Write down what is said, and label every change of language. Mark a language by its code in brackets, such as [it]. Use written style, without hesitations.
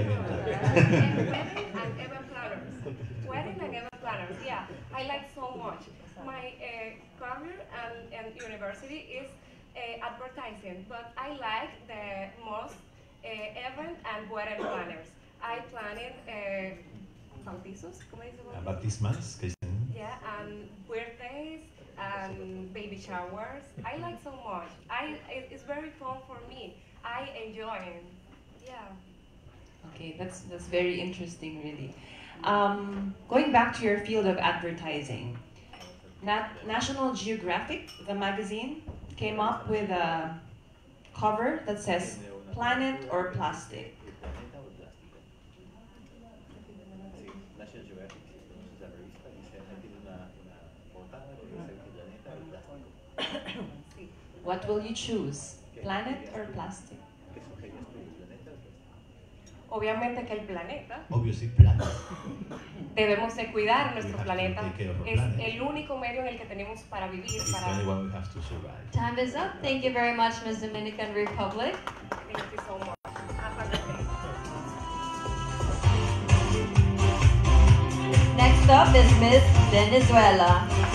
[en] event planner. Wedding and event planners. Wedding and event planners, yeah. I like so much. My career and university is advertising, but I like the most event and wedding planners. I planning bautizos, [es] ¿cómo dice? [en] Baptismals, Christian. Yeah, and birthdays and baby showers. I like so much. It's very fun for me. I enjoy it. Yeah. Okay, that's very interesting, really. Going back to your field of advertising, National Geographic, the magazine, came up with a cover that says "Planet or Plastic." [es] National Geographic, entonces la revista dice, tiene una portada que dice planeta o plástico. [en] What will you choose, planet or plastic? [es] ¿Qué sugerías tú, planeta o plástico? Obviamente que el planeta. [en] Obviously, planet. [es] Debemos de cuidar nuestro [en] We have to [es] planeta. [en] take care of our [es] Es [en] planet. [es] el único medio en el que tenemos para vivir. [en] It's the only one we have to survive. Time is up. Thank you very much, Ms. Dominican Republic. Thank you so much. Have a good day. Next up is Miss Venezuela.